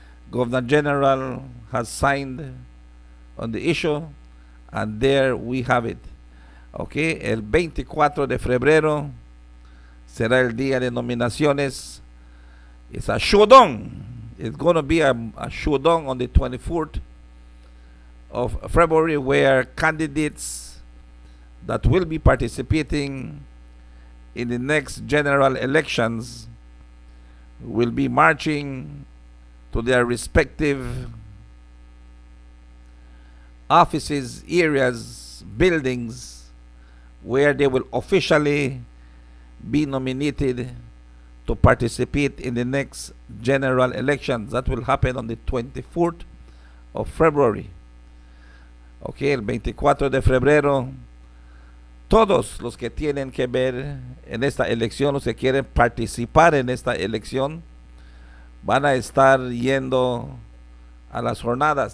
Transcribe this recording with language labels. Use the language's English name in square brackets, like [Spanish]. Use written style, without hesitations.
[English] Governor General has signed on the issue, and there we have it. [Spanish] Okay, el 24 de febrero será el día de nominaciones. [English] It's a showdown. It's going to be a showdown on the 24th of February, where candidates that will be participating in the next general elections will be marching to their respective offices, areas, buildings, where they will officially be nominated to participate in the next general elections that will happen on the 24th of February. [Spanish] Okay, el 24 de febrero, todos los que tienen que ver en esta elección, los que quieren participar en esta elección, van a estar yendo a las jornadas.